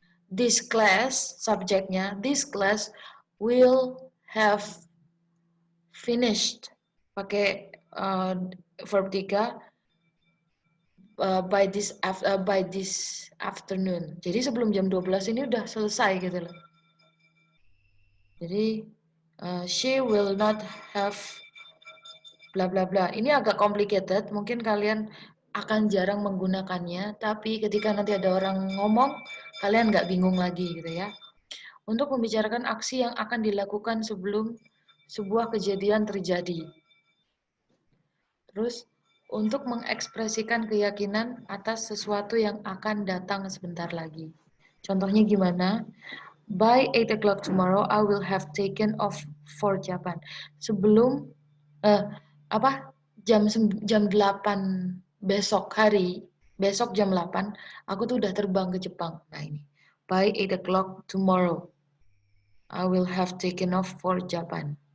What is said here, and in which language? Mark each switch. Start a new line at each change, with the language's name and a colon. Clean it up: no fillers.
English: this class,
Indonesian: subjeknya,
English: this class will have finished,
Indonesian: pakai verb 3,
English: by this afternoon.
Indonesian: Jadi sebelum jam 12 ini udah selesai gitu loh.
English: Jadi she will not have bla bla bla.
Indonesian: Ini agak complicated, mungkin kalian akan jarang menggunakannya, tapi ketika nanti ada orang ngomong, kalian nggak bingung lagi gitu ya. Untuk membicarakan aksi yang akan dilakukan sebelum sebuah kejadian terjadi. Terus untuk mengekspresikan keyakinan atas sesuatu yang akan datang sebentar lagi. Contohnya gimana?
English: By 8 o'clock tomorrow, I will have taken off for Japan.
Indonesian: Sebelum jam 8 besok hari, besok jam 8, aku tuh udah terbang ke Jepang. Nah ini,
English: by 8 o'clock tomorrow, I will have taken off for Japan.